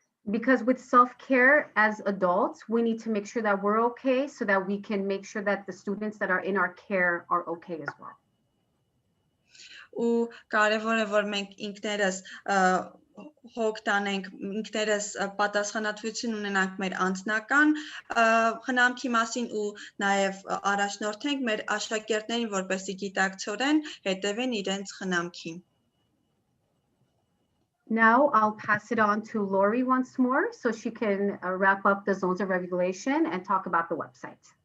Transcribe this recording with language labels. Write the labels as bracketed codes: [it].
[en] Because with self-care as adults, we need to make sure that we're okay so that we can make sure that the students that are in our care are okay as well. [hy] Ու կարևոր է, որ մենք ինքներս հոգ տանենք, ինքներս պատասխանատվություն ունենանք մեր անձնական խնամքի մասին ու նաև առաջնորդենք մեր աշակերտներին, որպեսզի գիտակցորեն հետևեն իրենց խնամքին. [en] Now I'll pass it on to Lori once more so she can wrap up the zones of regulation and talk about the website.